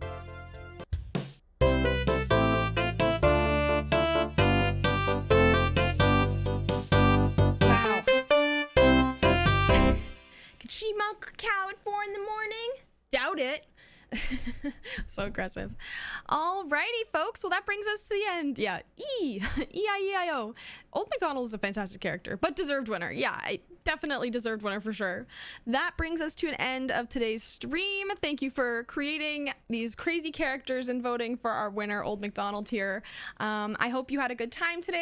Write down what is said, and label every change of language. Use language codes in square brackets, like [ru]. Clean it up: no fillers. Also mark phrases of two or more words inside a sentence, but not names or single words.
[en] Wow. Could she milk a cow at 4 in the morning? Doubt it. So aggressive. Alrighty, folks. Well, that brings us to the end. Yeah. E-I-E-I-O. Old MacDonald is a fantastic character, but deserved winner. Yeah, definitely deserved winner for sure. That brings us to an end of today's stream. Thank you for creating these crazy characters and voting for our winner, Old McDonald here. I hope you had a good time today.